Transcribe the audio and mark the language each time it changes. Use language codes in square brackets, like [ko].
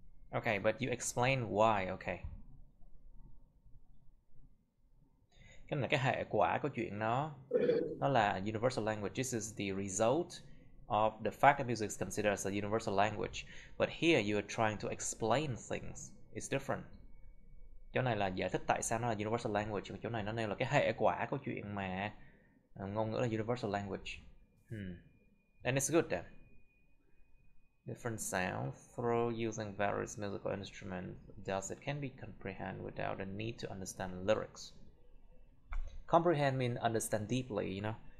[en] Okay, but you explain why, okay. [vi] Cái này cái hệ quả của chuyện nó là universal language. [en] This is the result of the fact that music is considered as a universal language. But here you are trying to explain things. It's different. [vi] Chỗ này là giải thích tại sao nó là universal language, mà chỗ này nó nêu là cái hệ quả của chuyện mà ngôn ngữ là universal language. [en] And it's good then. Different sound through using various musical instruments, thus it can be comprehended without the need to understand lyrics. Comprehend means understand deeply, you know.